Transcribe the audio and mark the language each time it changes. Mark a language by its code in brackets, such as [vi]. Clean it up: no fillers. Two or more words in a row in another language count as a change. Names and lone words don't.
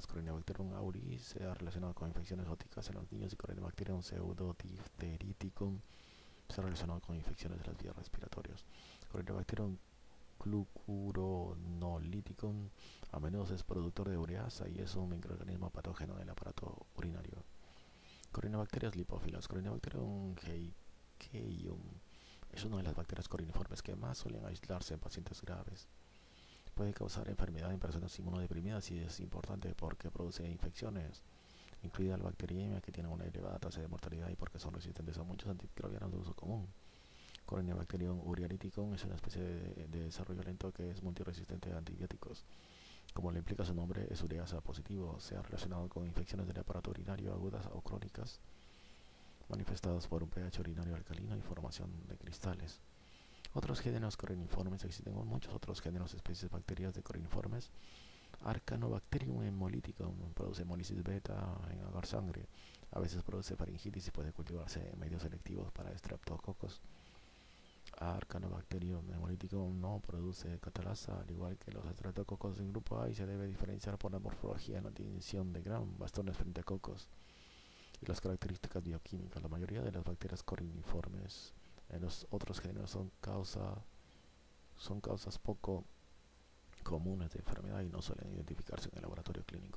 [es] Corynebacterium aureus se ha relacionado con infecciones óticas en los niños y Corynebacterium pseudodiphtheriticum se ha relacionado con infecciones de las vías respiratorias. Corynebacterium glucuronolíticum a menudo es productor de ureasa y es un microorganismo patógeno del aparato urinario. Corynebacterias lipófilas. Corynebacterium heikium es una de las bacterias coriniformes que más suelen aislarse en pacientes graves. Puede causar enfermedad en personas inmunodeprimidas y es importante porque produce infecciones, incluida la bacteriemia, que tiene una elevada tasa de mortalidad y porque son resistentes a muchos antimicrobianos de uso común. Corynebacterium uriariticum es una especie de desarrollo lento que es multiresistente a antibióticos. Como le implica su nombre, es ureasa positivo. Se ha relacionado con infecciones del aparato urinario agudas o crónicas, manifestadas por un pH urinario alcalino y formación de cristales. Otros géneros coriniformes. Existen muchos otros géneros, especies bacterias de coriniformes. Arcanobacterium hemolyticum produce hemólisis beta en agar sangre. A veces produce faringitis y puede cultivarse en medios selectivos para estreptococos. Arcanobacterium hemolyticum no produce catalasa, al igual que los estreptococos del grupo A, y se debe diferenciar por la morfología en la distinción de Gram, bastones frente a cocos, y las características bioquímicas. La mayoría de las bacterias coriniformes en los otros géneros son causas poco comunes de enfermedad y no suelen identificarse en el laboratorio clínico.